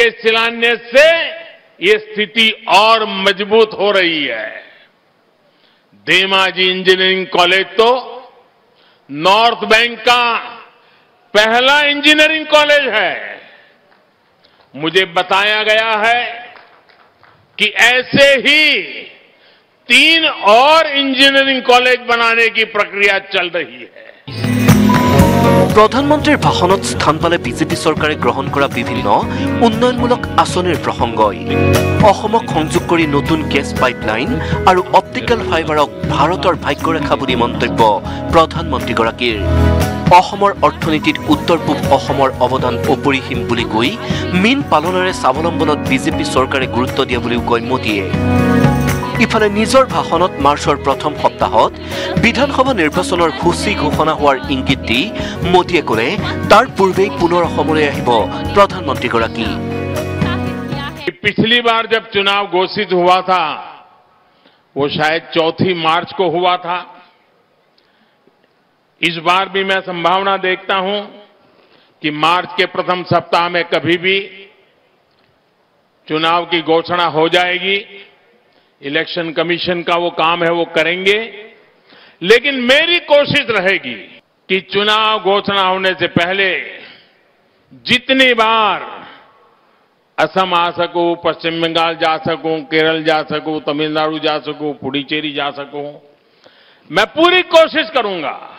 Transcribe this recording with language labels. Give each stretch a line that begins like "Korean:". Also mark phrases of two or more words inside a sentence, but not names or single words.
Hindi: शिलान्यास से ये स्थिति और मजबूत हो रही है धेमाजी इंजीनियरिंग कॉलेज तो नॉर्थ बैंक का पहला इंजीनियरिंग कॉलेज है मुझे बताया गया है कि ऐसे ही 3 और इंजीनियरिंग कॉलेज बनाने की प्रक्रिया चल रही है
Assamese: প্ৰধানমন্ত্ৰীৰ ভাষণত স্থান পালে বিজেপি চৰকাৰে গ্ৰহণ কৰা বিভিন্ন উন্নয়নমূলক আঁচনিৰ প্ৰসংগই অসমক সংযোগ কৰি নতুন গেছ পাইপলাইন আৰু অপটিকেল ফাইবাৰক ভাৰতৰ ভাগ্যৰেখা বুলি মন্তব্য প্ৰধানমন্ত্ৰীগৰাকীৰ অসমৰ অৰ্থনীতিত উত্তৰ পূব অসমৰ অৱদান অপৰিসীম বুলি কৈ মীন পালনেৰে স্বাৱলম্বনত বিজেপি চৰকাৰে গুৰুত্ব দিয়া বুলিও কয় মোদীয়ে ইফালে নিজৰ ভাষণত মাৰ্চৰ প্ৰথম সপ্তাহত বিধানসভা নিৰ্বাচনৰ সূচী ঘোষণা হোৱাৰ ইংগিত দি মোদীয়ে ক'লে তাৰ পূৰ্বেই পুনৰ অসমলৈ আহিব প্ৰধানমন্ত্ৰীগৰাকী
Hindi: पिछली बार जब चुनाव घोषित हुआ था वो शायद 4 मार्च को हुआ था इस बार भी मैं संभावना देखता हूं कि मार्च के प्रथम सप्ताह में कभी भी चुनाव की घोषणा हो जाएगी इलेक्शन कमीशन का वो काम है वो करेंगे लेकिन मेरी कोशिश रहेगी कि चुनाव घोषणा होने से पहले जितनी बार असम आ सकूं पश्चिम बंगाल जा सकूं केरल जा सकूं तमिलनाडु जा सकूं पुडुचेरी जा सकूं मैं पूरी कोशिश करूंगा